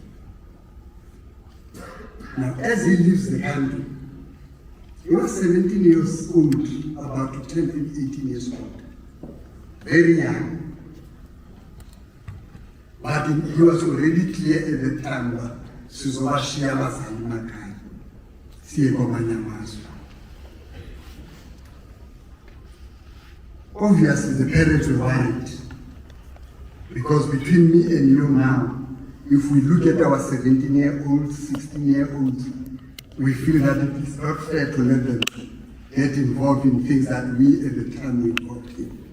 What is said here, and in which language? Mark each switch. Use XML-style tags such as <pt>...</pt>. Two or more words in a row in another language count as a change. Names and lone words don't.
<en>Now, as he leaves the country, he was 17 years old, about to turn 18 years old. Very young. But he was already clear at the time that</en> <nd>sizobashiya abazali emakhaya siye kwamanye amazwe.</nd> <en>Obviously the parents were worried, because between me and you now, if we look at our 17-year-olds, 16-year-olds, we feel that it is not fair to let them get involved in things that we at the time were involved in.</en>